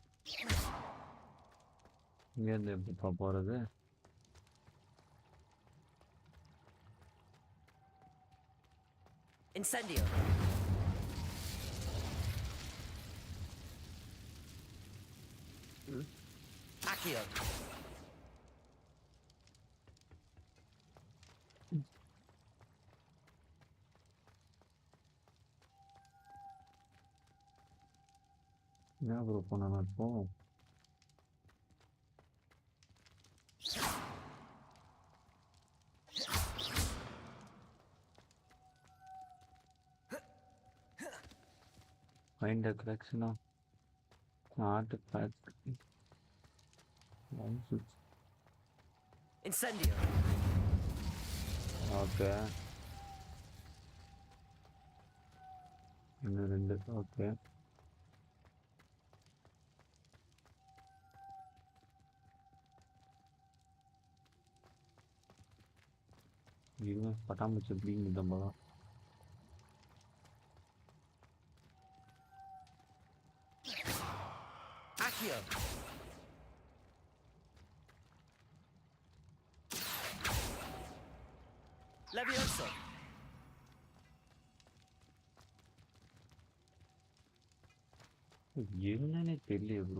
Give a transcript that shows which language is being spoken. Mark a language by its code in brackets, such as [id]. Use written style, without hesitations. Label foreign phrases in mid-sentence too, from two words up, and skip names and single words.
[ta] இங்கேருந்து எப்படிப்பா போகிறது? [en] Incendio. Accio. [ta] என்ன ப்ரோ பண்ணணும் இப்போ? [en] Find a collection of artifacts. Incendio. Okay. Okay. [ta] இது பட்டாம்பூச்சி எப்படிங்க தம்பா? [en] Accio. Levioso. [ta] என்னன்னே தெரியல ப்ரோ.